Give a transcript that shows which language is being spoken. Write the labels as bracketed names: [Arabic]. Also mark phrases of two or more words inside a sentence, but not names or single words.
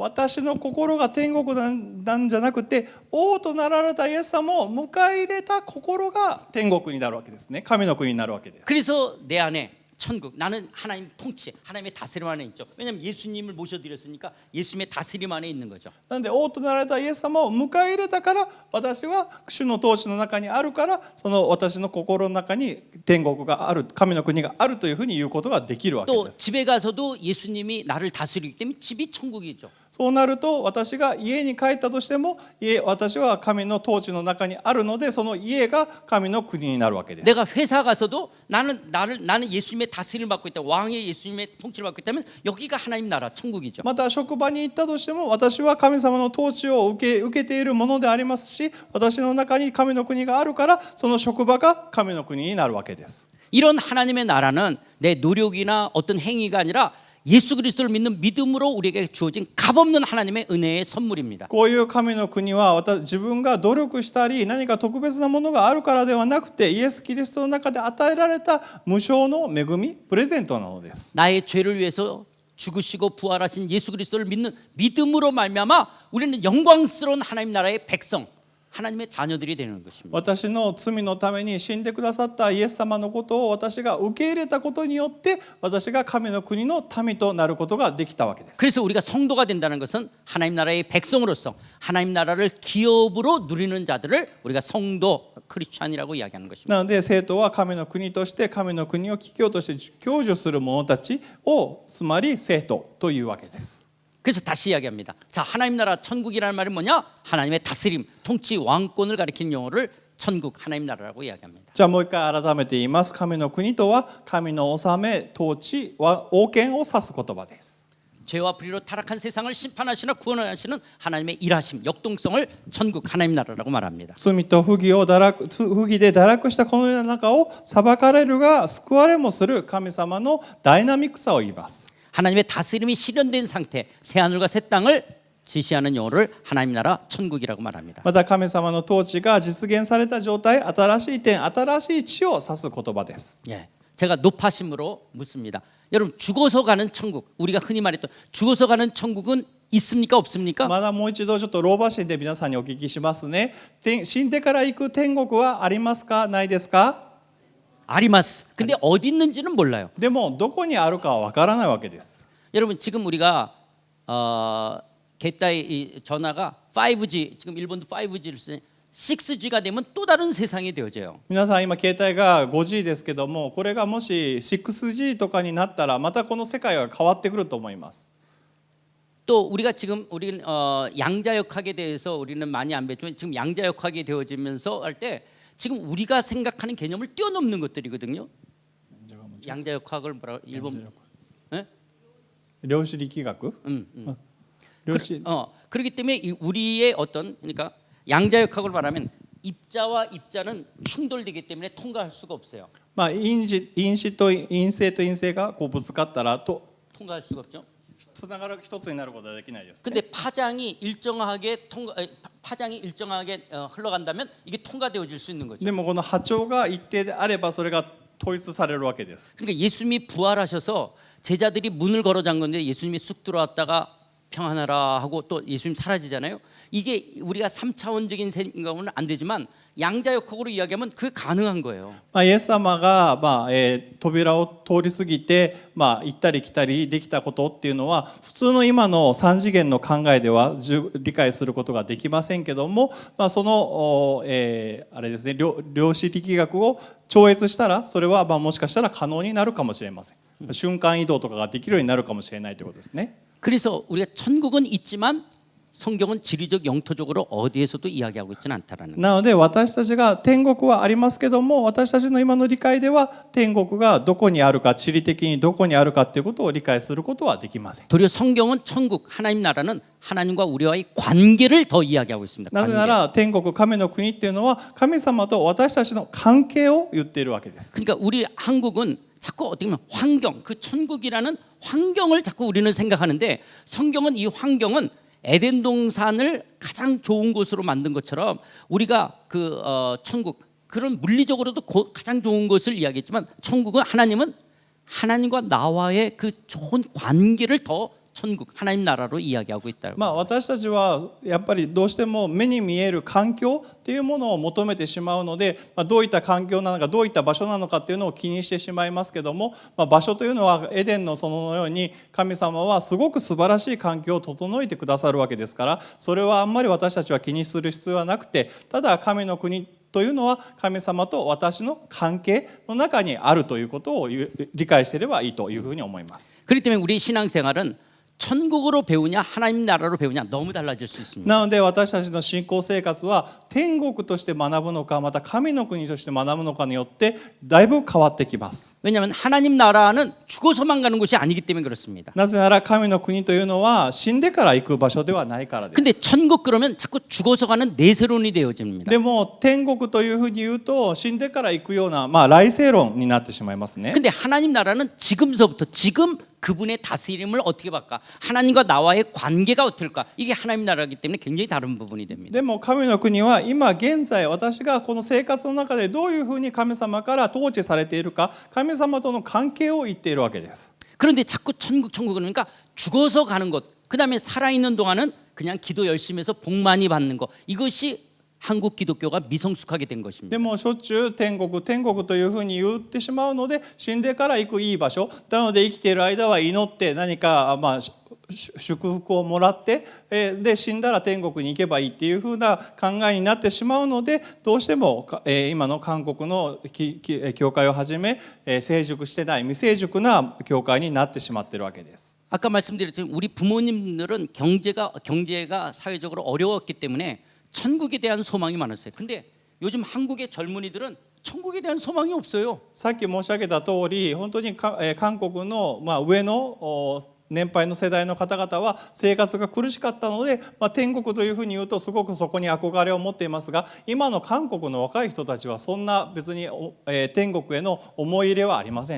[Japanese] 私の心が天国なんじゃなくて、王となられたイエス様を迎え入れた心が天国になるわけですね。神の国になるわけです。 [Korean] 그래서 내 안에 천국, 나는 하나님 통치, 하나님의 다스림 안에 있죠. 왜냐하면 예수님을 모셔드렸으니까 예수님의 다스림 안에 있는 거죠. [Japanese] なので王となられたイエス様を迎え入れたから、私は主の統治の中にあるから、その私の心の中に天国がある、神の国があるというふうに言うことができるわけ [Korean] 또 [Japanese] です。 [Korean] 집에 가서도 예수님이 나를 다스리기 때문에 집이 천국이죠. [Japanese] そうなると、私が家に帰ったとしても、私は神の統治の中にあるので、その家が神の国になるわけです。 [Korean] 내가 회사 가서도 나는 예수님의 다스림을 받고 있다. 왕의 예수님의 통치를 받고 있다면 여기가 하나님 나라 천국이죠. [Japanese] また職場に行ったとしても、私は神様の統治を受けているものでありますし、私の中に神の国があるから、その職場が神の国になるわけです。 [Korean] 이런 하나님의 나라는 내 노력이나 어떤 행위가 아니라 예수 그리스도를 믿는 믿음으로 우리에게 주어진 값없는 하나님의 은혜의 선물입니다. [Japanese] こういう神の国は自分が努力したり何か特別なものがあるからではなくてイエス・キリストの中で与えられた無償の恵みプレゼントなのです。 [Korean] 나의 죄를 위해서 죽으시고 부활하신 예수 그리스도를 믿는 믿음으로 말미암아 우리는 영광스러운 하나님 나라의 백성, 하나님의 자녀들이 되는 것입니다. [Japanese] 私の罪のために死んでくださったイエス様のことを私が受け入れたことによって私が神の国の民となることができたわけです。 [Korean] 그래서 우리가 성도가 된다는 것은 하나님 나라의 백성으로서 하나님 나라를 기업으로 누리는 자들을 우리가 성도 크리스찬이라고 이야기하는 것입니다. [Japanese] なので生徒は神の国として神の国を企業として享受する者たちをつまり生徒というわけです。 [Korean] 그래서 다시 이야기합니다. 자, 하나님 나라 천국이라는 말은 뭐냐? 하나님의 다스림, 통치, 왕권을 가리키는 용어를 천국, 하나님 나라라고 이야기합니다. [Japanese] じゃあもう一回改めて言います。神の国とは神の治め、統治、王権を指す言葉です。 [Korean] 죄와 불의로 타락한 세상을 심판하시나 구원하시는 하나님의 일하심, 역동성을 천국, 하나님 나라라고 말합니다. [Japanese] 罪と不義で堕落したこの世の中を裁かれるが救われもする神様のダイナミックさを言います。 [Korean] 하나님의 다스림이 실현된 상태, 새 하늘과 새 땅을 지시하는 용어를 하나님 나라 천국이라고 말합니다. [Japanese] また神様の統治が実現された状態、新しい天、新しい地を指す言葉です。 [Korean] 예, 제가 높아심으로 묻습니다. 여러분 죽어서 가는 천국, 우리가 흔히 말했던 죽어서 가는 천국은 있습니까 없습니까? [Japanese] まだもう一度ちょっと老婆心で皆さんにお聞きしますね。死んでから行く天国はありますか、ないですか？ 아리마스. [Korean] 근데 어디 있는지는 몰라요. [Japanese] でもどこにあるかはわからないわけです。 [Korean] 여러분 지금 우리가 개따의 이 전화가 5G, 지금 일본도 5G를 쓰니 6G가 되면 또 다른 세상이 되어져요. [Japanese] 皆さん今携帯が 5G ですけども、これがもし 6G とかになったらまたこの世界は変わってくると思います。 [Korean] 또 우리가 지금 우리는 양자역학에 대해서 우리는 많이 안 배웠지만 지금 양자역학이 되어지면서 할 때 지금 우리가 생각하는 개념을 뛰어넘는 것들이거든요. 양자역학을 뭐라 일본 예? [Japanese] 量子力学？ 量子 [Korean] 그렇기 때문에 이 우리의 어떤 그러니까 양자역학을 말하면 입자와 입자는 충돌되기 때문에 통과할 수가 없어요. [Japanese] まあ因子と陰性と陰性がこうぶつかったらと [Korean] 통과할 수가 없죠. [Japanese] つながる一つになることはできないですね。 [Korean] 근데 파장이 일정하게 흘러간다면 이게 통과되어질 수 있는 거죠. [Japanese] でもこの波長が一定であればそれが統一されるわけです。 [Korean] 그러니까 예수님이 부활하셔서 제자들이 문을 걸어 잠궜는데 예수님이 쑥 들어왔다가 평안하라 하고 또 예수님 사라지잖아요. 이게 우리가 3차원적인 생각은 안 되지만 양자역학으로 이야기하면 그게 가능한 거예요. [Japanese] イエス様が扉を通り過ぎて行ったり来たりできたことっていうのは普通の今の3次元の考えでは理解することができませんけども、そのあれですね、量子力学を超越したらそれはもしかしたら可能になるかもしれません。瞬間移動とかができるようになるかもしれないということですね。 [Korean] 그래서 우리가 천국은 있지만 성경은 지리적 영토적으로 어디에서도 이야기하고 있지는 않다라는 거예요. [Japanese] なので私たちが天国はありますけども、私たちの今の理解では天国がどこにあるか、地理的にどこにあるかっていうことを理解することはできません。 [Korean] 도리어 성경은 천국 하나님 나라는 하나님과 우리와의 관계를 더 이야기하고 있습니다. [Japanese] なぜなら天国、神の国っていうのは神様と私たちの関係を言っているわけです。 [Korean] 그러니까 우리 한국은 자꾸 어떻게 보면 환경, 그 천국이라는 환경을 자꾸 우리는 생각하는데 성경은 이 환경은 에덴 동산을 가장 좋은 곳으로 만든 것처럼 우리가 그 천국 그런 물리적으로도 가장 좋은 것을 이야기했지만 천국은 하나님은 하나님과 나와의 그 좋은 관계를 더 천국 하나님 나라로 이야기하고 있다. [Japanese] 私たちはやっぱりどうしても目に見える環境っていうものを求めてしまうので、どういった環境なのかどういった場所なのかっていうのを気にしてしまいますけども、場所というのはエデンの園のように神様はすごく素晴らしい環境を整えてくださるわけですから、それはあんまり私たちは気にする必要はなくて、ただ神の国というのは神様と私の関係の中にあるということを理解していればいいというふうに思います。 [Korean] 그렇기 때문에 우리 신앙생활은 천국으로 배우냐 하나님 나라로 배우냐 너무 달라질 수 있습니다. [Japanese] なので私たちの信仰生活は天国として学ぶのかまた神の国として学ぶのかによってだいぶ変わってきます。 [Korean] 왜냐하면 하나님 나라는 죽어서만 가는 곳이 아니기 때문에 그렇습니다. [Japanese] なぜなら神の国というのは死んでから行く場所ではないからです。 [Korean] 근데 천국 그러면 자꾸 죽어서 가는 내세론이 되어집니다. [Japanese] でも天国というふうに言うと死んでから行くような来世論になってしまいますね。 [Korean] 근데 하나님 나라는 지금서부터 지금 그분의 다스림을 어떻게 받까? 하나님과 나와의 관계가 어떨까? 이게 하나님 나라이기 때문에 굉장히 다른 부분이 됩니다. [Japanese] でも神の国は今現在私がこの生活の中でどういうふうに神様から統治されているか、神様との関係を言っているわけです。 [Korean] 그런데 자꾸 천국 그러니까 죽어서 가는 것, 그다음에 살아있는 동안은 그냥 기도 열심히 해서 복 많이 받는 것, 이것이 한국 기독교가 미성숙하게 된 것입니다. [Japanese] でもしょっちゅう天国というふうに言ってしまうので、死んでから行くいい場所なので、生きている間は祈って何か祝福をもらって、で死んだら天国に行けばいいっていうふうな考えになってしまうので、どうしても今の韓国の教会をはじめ成熟してない未成熟な教会になってしまっているわけです。 [Korean] 아까 말씀드렸지만 우리 부모님들은 경제가 사회적으로 어려웠기 때문에 천국에 대한 소망이 많았어요. 근데 요즘 한국의 젊은이들은 천국에 대한 소망이 없어요. [Japanese] さっき申し上げた通り、本当に韓国の上の年配の世代の方々は生活が苦しかったので、天国というふうに言うとすごくそこに憧れを持っていますが、今の韓国の若い人たちはそんな別に天国への思い入れはありません。